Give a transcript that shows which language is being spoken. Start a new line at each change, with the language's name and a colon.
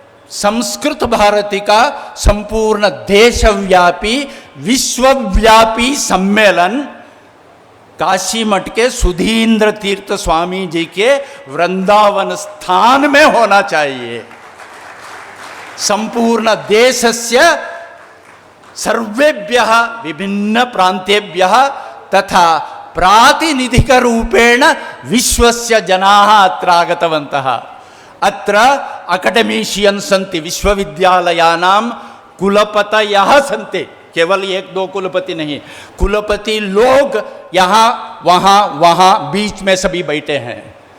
Hindi: संस्कृत भारती का संपूर्ण देशव्यापी विश्वव्यापी सम्मेलन काशी मठ के सुधींद्र तीर्थ स्वामी जी के वृंदावन स्थान में होना चाहिए।
Sanskrit: संपूर्ण देशस्य सर्वेभ्यः विभिन्न प्रांतेभ्यः तथा प्रातिनिधिक रूपेण विश्वस्य जनाः अत्र आगतवन्तः। अत्र अकडेमीशियन्स् सन्ति, विश्वविद्यालयानां कुलपतयः सन्ति,
Hindi: केवल एक दो कुलपति नहीं, कुलपति लोग यहाँ वहाँ बीच में सभी बैठे हैं।